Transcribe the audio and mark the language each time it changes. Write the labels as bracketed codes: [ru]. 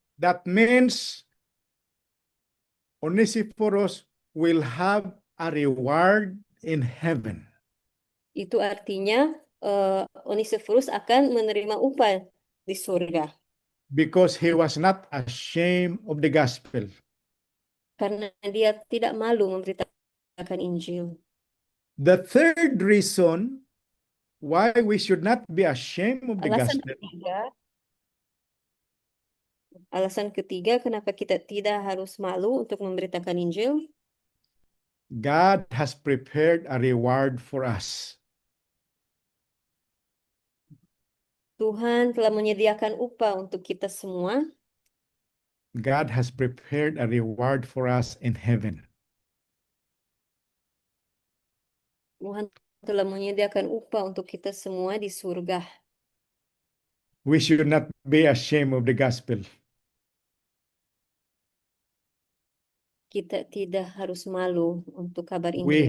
[en] That means Onesiphorus will have a reward in heaven. [id] Itu artinya Onesiphorus akan menerima upah di surga. [en] Because he was not ashamed of the gospel. [id] Karena dia tidak malu memberitakan Injil. [en] The third reason why we should not be ashamed of the gospel. [id] Alasan ketiga kenapa kita tidak harus malu untuk memberitakan Injil. [en] God has prepared a reward for us. [id] Tuhan telah menyediakan upah untuk kita semua. [en] God has prepared a reward for us in heaven. [id] Tuhan telah menyediakan upah untuk kita semua di surga. [en] We should not be ashamed of the gospel. [id] Kita tidak harus malu untuk kabar Injil.